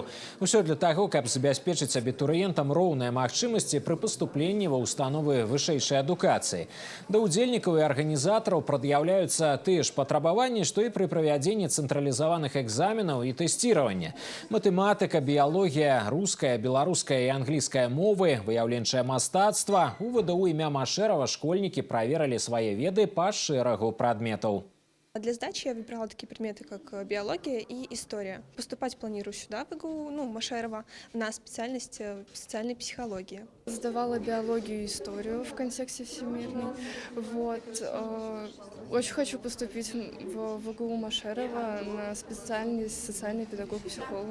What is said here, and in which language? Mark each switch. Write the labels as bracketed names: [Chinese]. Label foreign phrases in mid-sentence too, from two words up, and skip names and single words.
[Belarusian] Усё для таго, каб забяспечыць абітурыентам роўныя магчымасці пры паступленні ва ўстановы вышэйшай адукацыі. Да ўдзельнікаў і арганізатараў прад'яўляюцца тыя ж патрабаванні, што і пры правядзенні цэнтралізаваных экзаменаў і тэсціравання. Матэматыка, біялогія, руская, беларуская і англійская мовы, выяўленчае мастацтва. У ВДУ імя [Russian] школьники проверили свои [Belarusian] веды по шэрагу прадметаў. [Russian] Для сдачи я выбирала такие предметы, как биология и история. Поступать планирую сюда, в ИГУ, Машерова, на специальность социальной психологии. Сдавала биологию и историю в контексте всемирной. Очень хочу поступить в ИГУ Машерова на специальность социальный педагог-психолог.